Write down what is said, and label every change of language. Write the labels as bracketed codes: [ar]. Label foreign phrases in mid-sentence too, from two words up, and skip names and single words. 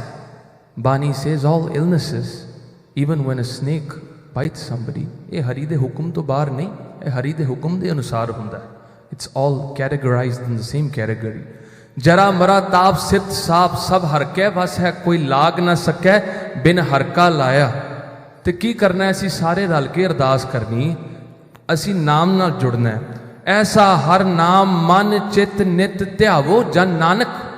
[en] ਬਾਣੀ says all illnesses, even when a snake bites somebody, [pa] ਇਹ ਹਰੀ ਦੇ ਹੁਕਮ ਤੋਂ ਬਾਹਰ ਨਹੀਂ, ਇਹ ਹਰੀ ਦੇ ਹੁਕਮ ਦੇ ਅਨੁਸਾਰ ਹੁੰਦਾ ਹੈ। [en] It's all categorized in the same category. [pa] ਜਰਾ ਮਰਾ ਤਾਪ ਸਿਰਤ ਸਾਪ ਸਭ ਹਰ ਕੈ ਵਸ ਹੈ, ਕੋਈ ਲਾਗ ਨਾ ਸਕੈ ਬਿਨ ਹਰਕਾ ਲਾਇਆ। ਤੇ ਕੀ ਕਰਨਾ, ਅਸੀਂ ਸਾਰੇ ਰਲ ਕੇ ਅਰਦਾਸ ਕਰਨੀ, ਅਸੀਂ ਨਾਮ ਨਾਲ ਜੁੜਨਾ ਹੈ। ਐਸਾ ਹਰ ਨਾਮ ਮਨ ਚਿਤ ਨਿਤ ਧਿਆਵੋ ਜਨ ਨਾਨਕ।